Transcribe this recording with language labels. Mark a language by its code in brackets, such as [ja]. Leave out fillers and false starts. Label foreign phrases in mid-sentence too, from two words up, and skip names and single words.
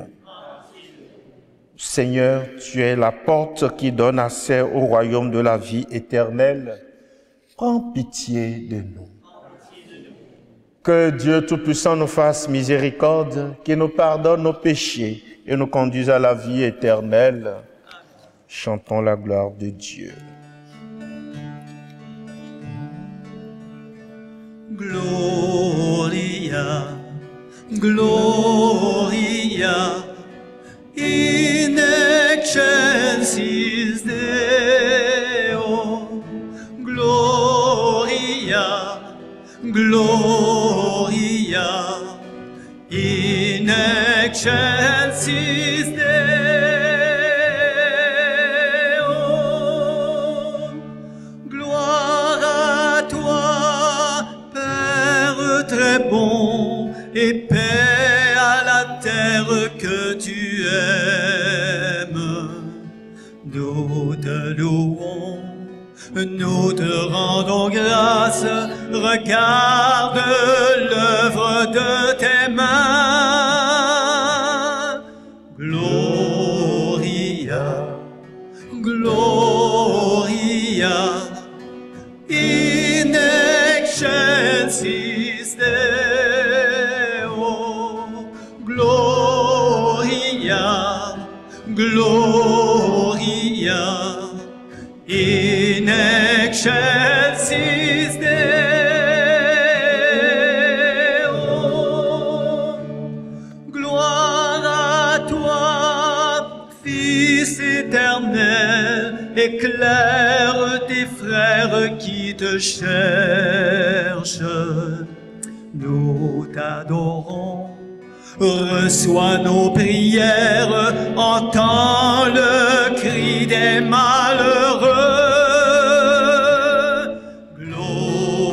[fr] Seigneur, tu es la porte qui donne accès au royaume de la vie éternelle. Prends pitié de nous. Que Dieu Tout-Puissant nous fasse miséricorde, qu'il nous pardonne nos péchés et nous conduise à la vie éternelle. Chantons la gloire de Dieu. [la] Gloria, Gloria, in excelsis Deo. Gloria, Gloria, in excelsis Deo. [fr] Gloire à toi, Père très bon, et paix à la terre que tu aimes. Nous te louons, nous te rendons grâce, regarde l'œuvre de tes mains. [la] Gloria, Gloria, in excelsis Deo. Gloria, Gloria, in excelsis Deo. [fr] Gloire à toi, Fils éternel, éclaire tes frères qui te cherchent. Nous t'adorons, reçois nos prières, entends le cri des malheureux. Gloria,